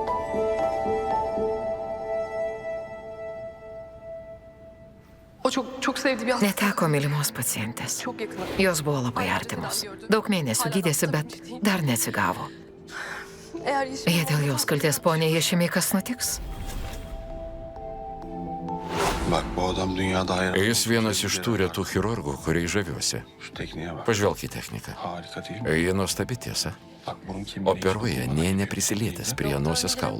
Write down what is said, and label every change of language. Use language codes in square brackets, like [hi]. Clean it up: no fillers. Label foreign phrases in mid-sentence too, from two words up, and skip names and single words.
[tr] O çok sevdiği bir hasta. [lt] Neteko mylimos pacientės. [tr] Çok yakın. [lt] Jos buvo labai artimos. Daug mėnesių gydėsi, bet dar neatsigavo. [tr] Eğer Yeşim... [lt] Jei dėl jos kalties ponė Ješimiai kas nutiks? [tr] Bak bu adam dünyada hayran. [lt] Jis vienas iš tų retų chirurgų, kuriais žaviuosi. [tr] Şu tekniğe bak. [lt] Pažvelk į techniką. [tr] Harika değil mi? [lt] Ji nuostabi tiesa. [tr] Bak burun kemiği. [lt] Operuoja nė neprisilietęs prie nosies kaulo.